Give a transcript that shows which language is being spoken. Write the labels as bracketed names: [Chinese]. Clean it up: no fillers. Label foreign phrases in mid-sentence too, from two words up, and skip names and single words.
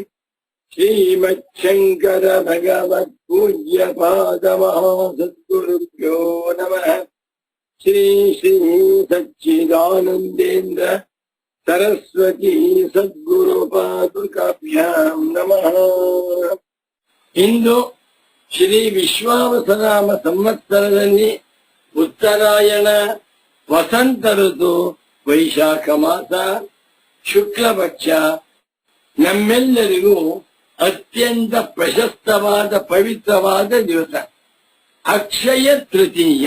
[Sanskrit] श्रीमच्छङ्कर भगवत्पूज्यपादमहासद्गुरुभ्यो नमः। श्री श्री सच्चिदानन्देन्द्र सरस्वती सद्गुರು ಪಾದುಕಾಭ್ಯಾಂ ನಮಃ. [Kannada] ಇಂದು ಶ್ರೀ ವಿಶ್ವಾವಸನಾಮ ಸಂವತ್ಸರದಲ್ಲಿ ಉತ್ತರಾಯಣ ವಸಂತ ಋತು ವೈಶಾಖ ಮಾಸ ಶುಕ್ಲ ಪಕ್ಷ ನಮ್ಮೆಲ್ಲರಿಗೂ ಅತ್ಯಂತ ಪ್ರಶಸ್ತವಾದ ಪವಿತ್ರವಾದ ದಿವಸ ಅಕ್ಷಯ ತೃತೀಯ.